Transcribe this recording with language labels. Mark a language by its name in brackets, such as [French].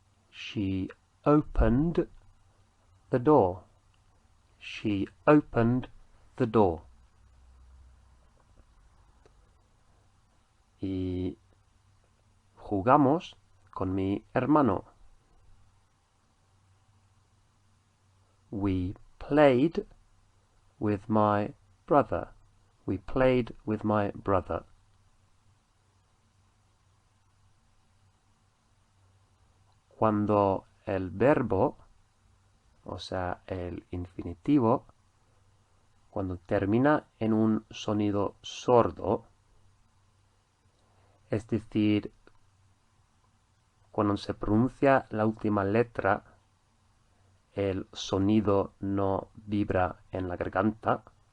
[English] She opened the door. She opened the door. [Spanish] Y jugamos con mi hermano. [English] We played with my brother. We played with my brother. [Spanish] Cuando el verbo, o sea, el infinitivo, cuando termina en un sonido sordo, es decir, cuando se pronuncia la última letra, el sonido no vibra en la garganta.